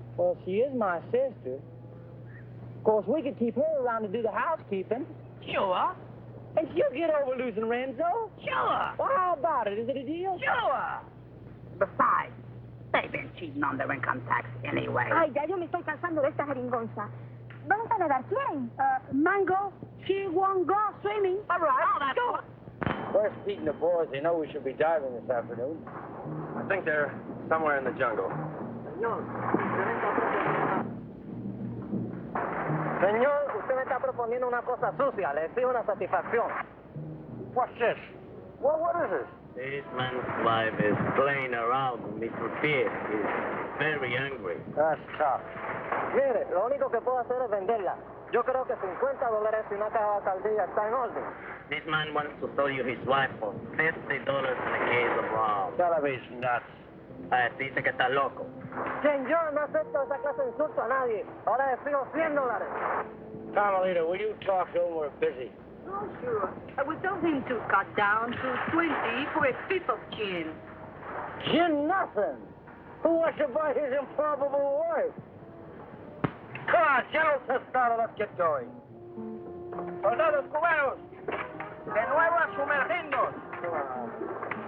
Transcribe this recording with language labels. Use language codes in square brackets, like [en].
[en] Well, she is my sister. Of course, we could keep her around to do the housekeeping. Sure. And she'll get over losing Renzo. Sure. Well, how about it? Is it a deal? Sure. Besides, they've been cheating on their income tax anyway. [es] Ay, ya yo me estoy cansando de esta jeringonza. ¿Dónde está nadar? ¿Quién? [en] Mango, she won't go swimming. All right. Oh, that's Sure. First, Pete and the boys, they know we should be diving this afternoon. I think they're somewhere in the jungle. [es] Señor, usted me está proponiendo una cosa sucia. Le exijo una satisfacción. [en] What's this? What is this? This man's wife is playing around with Mr. Pete. He's very angry. That's tough. [es] Mire, lo único que puedo hacer es venderla. Yo creo que $50 y una caja de saldilla está en orden. [en] This man wants to sell you his wife for $50 in a case of rum. Television nuts. [es] Dice que está loco. Señor, no acepto esa clase de insulto a nadie. Ahora le fijo $100. [en] Carmelita, will you talk to him? We're busy. Oh, sure. I would tell him to cut down to 20 for a fifth of gin. Gin nothing. Who wants to buy his improbable wife? Come on, General Tostada, let's get going. [es] Soldados cubanos, de nuevo a sumergirnos.